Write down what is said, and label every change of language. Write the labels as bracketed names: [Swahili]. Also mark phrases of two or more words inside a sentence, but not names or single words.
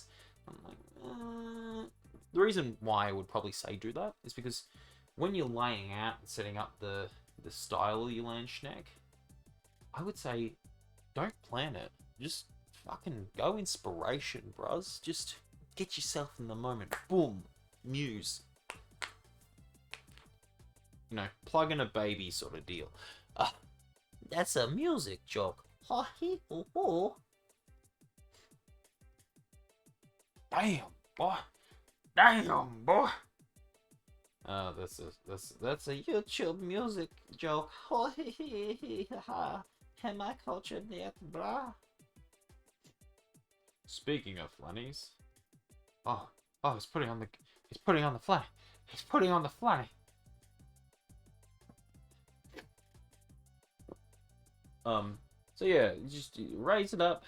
[English] I'm like, the reason why I would probably say do that is because when you're laying out and setting up the style of your Landsknecht, I would say don't plan it. Just fucking go inspiration, bros. Just get yourself in the moment. Boom. Muse. You know, plug in a baby sort of deal. That's a music joke. Ha hee hoo hoo. Damn, boy. Damn, boy. That's a YouTube music joke. Ha hee hee hee ha. Am I culture net, blah? Speaking of flannies, oh, he's putting on the flanny. He's putting on the flanny. So yeah, just raise it up.